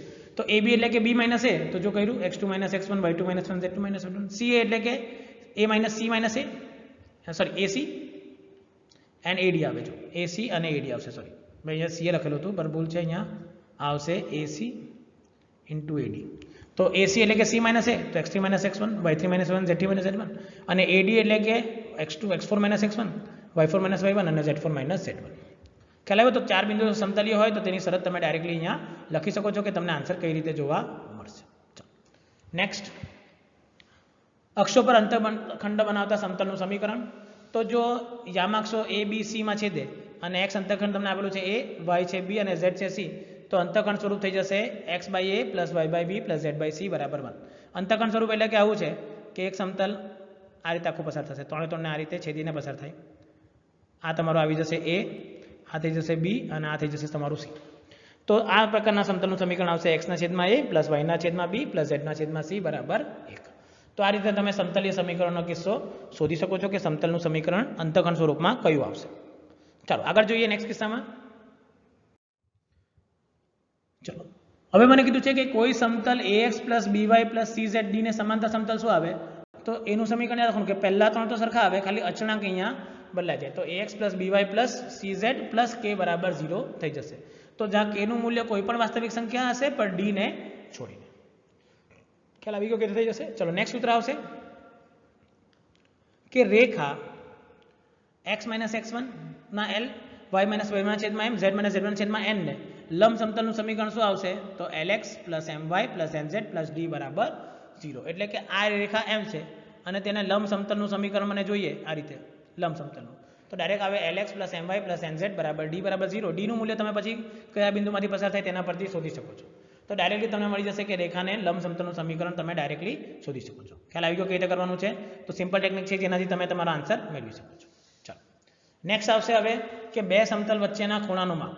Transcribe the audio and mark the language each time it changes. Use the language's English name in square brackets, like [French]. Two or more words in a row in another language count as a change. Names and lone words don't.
[Gujarati] તો AB એટલે કે B - A તો જો કર્યું x2 - x1 y2 - 1 z2 - 1. CA એટલે કે AC and AD આવે. જો AC અને AD આવશે. સોરી મેં અહીંયા CA લખેલું હતું પણ ભૂલ છે, અહીંયા આવશે AC × AD. તો AC એટલે કે C - A તો x3 - x1 y3 - y1 z3 - z1 અને AD એટલે કે x4 - x1 y4 - y1 અને z4 - z1. ખ્યાલ આવ્યો? તો 4 બિંદુઓ સમતલીય હોય તો તેની શરત તમે ડાયરેક્ટલી અહીંયા લખી શકો છો કે તમને આન્સર કઈ રીતે જોવા મળશે. નેક્સ્ટ અક્ષો પર અંતઃખંડ બનાવતા સમતલનું સમીકરણ. તો જો યામાક્ષો A B C માં છેદે અને x અંતઃખંડ તમને આપેલું છે A, y છે B અને z છે C તો અંતઃખંડ સ્વરૂપ થઈ જશે x/A + y/B + z/C = 1. અંતઃખંડ સ્વરૂપ એટલે કે આવું છે કે એક સમતલ આ રીતે આખું પસાર થશે, 3 આ રીતે છેદીને પસાર થાય. આ તમારું આવી જશે A, આ થઈ જશે B અને આ થઈ જશે તમારું C. તો આ પ્રકારના સમતલનું સમીકરણ આવશે x/A + y/B + z/C = 1. તો આ રીતે તમે સમતલીય સમીકરણનો કિસ્સો શોધી શકો છો કે સમતલનું સમીકરણ અંતઃખંડ સ્વરૂપમાં કયું આવશે. ચાલો આગળ જોઈએ નેક્સ્ટ કિસ્સામાં. ચલો હવે મને કીધું છે કે કોઈ સમતલ AX + BY + CZD ને સમાંતર સમતલ શું આવે? તો એનું સમીકરણ યાદ રાખવાનું કે પહેલા 3 તો સરખા આવે, ખાલી અચળાંક અહીંયા બદલાઈ જાય. તો AX + BY + CZ + K = 0 થઈ જશે. તો જ્યાં K નું મૂલ્ય કોઈ પણ વાસ્તવિક સંખ્યા હશે પણ D ને છોડીને. ખ્યાલ આવી ગયો કે થઈ જશે. ચલો નેક્સ્ટ સૂત્ર આવશે કે રેખા x - x1 ના l y - y1 છેદમાં m z - z1 છેદમાં n ને લંબ સમતલનું સમીકરણ શું આવશે તો lx + my + nz + d બરાબર 0. એટલે કે આ રેખા m છે અને તેને લંબ સમતલનું સમીકરણ મને જોઈએ આ રીતે લંબ સમતલનું તો ડાયરેક્ટ આવે lx + my + nz બરાબર d બરાબર 0. d નું મૂલ્ય તમે પછી કયા બિંદુમાંથી પસાર થાય તેના પરથી શોધી શકો છો. તો ડાયરેક્ટલી તમને મળી જશે કે રેખાને લંબ સમતલનું સમીકરણ તમે ડાયરેક્ટલી શોધી શકો છો. ખ્યાલ આવી ગયો કઈ રીતે કરવાનું છે તો [English] simple technique [Gujarati] છે જેનાથી તમે તમારો આન્સર મેળવી શકો છો. ચાલો નેક્સ્ટ આવશે હવે કે બે સમતલ વચ્ચેના ખૂણાનું માપ.